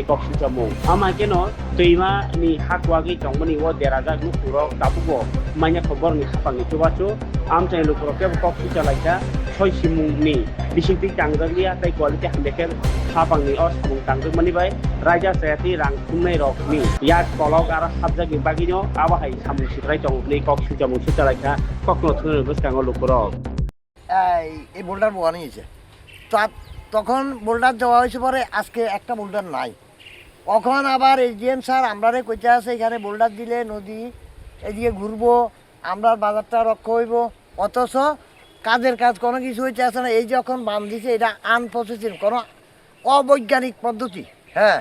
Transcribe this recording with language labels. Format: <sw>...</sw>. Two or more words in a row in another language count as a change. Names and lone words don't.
<trp>कक्सिल जामुं आमाकेनो दैमा नि हाकवागै दंमानि वो देराजाक नुपुरो ताबुगो माइना खबरनि हापांनि तुबाचु आमचाय लुकुरो केबा कक्सिल चलायता सय सिमुंनि बिसिंति तांदगलिया ताय क्वालिटी हामिका हापांनि अ सामुं तांदक मानि बाय राजा सायाति रां खुंनाय रकनि या कलक आरो हाबजागि बागिनो आबाहाय सामुं सिद्राय दंनि कक्सिल जामुं सुचालायता कखनो थुनो बसकांगो लुकुरो</trp> <bn>এই বোল্ডার বোয়া নিয়েছে তখন বোল্ডার দেওয়া হয়েছে পরে আজকে একটা বোল্ডার নাই তখন আবার এসডিএম স্যার আমরারে কইতে আছে এখানে বোল্ডার দিলে নদী এদিকে ঘুরবো আমরা বাজারটা রক্ষা হইব অথচ কাজের কাজ কোনো কিছু হইতে আসে না এই যখন বান দিছে এটা আনপ্রসেসিং কোনো অবৈজ্ঞানিক পদ্ধতি হ্যাঁ</bn>